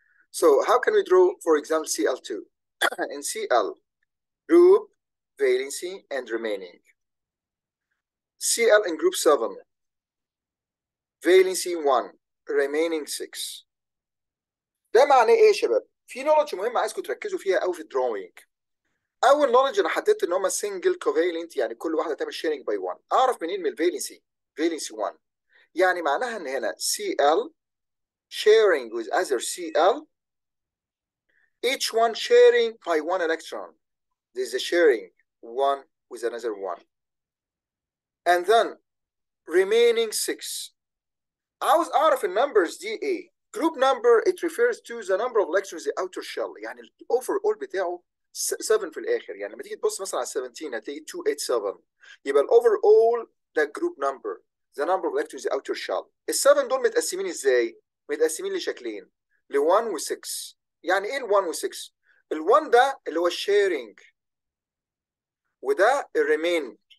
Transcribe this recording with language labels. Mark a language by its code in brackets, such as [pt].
[en] So how can we draw, for example, Cl2? In Cl, group, valency, and remaining. Cl in group 7, valency 1, remaining 6. [ar] ده معناه ايه يا شباب؟ في نولج مهمه عايزكم تركزوا فيها قوي في الدروينج. اول نولج انا حددت ان هم سنجل كوفالنت، يعني كل واحده تعمل شيرنج باي 1. اعرف منين؟ من الفالنسي، فالنسي 1. يعني معناها ان هنا [en] Cl sharing with other Cl, each one sharing by one electron. There is a sharing one with another one. And then remaining 6. [ar] عاوز اعرف النمبرز دي ايه؟ [en] Group number, it refers to the number of electrons in the outer shell. [ar] يعني ال [en] overall بتاعه [ar] 7 في الاخر. يعني لما تيجي تبص مثلا على 17 هتلاقي 287. [en] يبقى الاوفر اول ده group number, the number of electrons outer shell. [ar] السفن دول متقسمين ازاي؟ متقسمين لشكلين، ل 1 و 6. يعني ايه ال 1 و 6؟ ال 1 ده اللي هو الشيرنج، وده الريمين.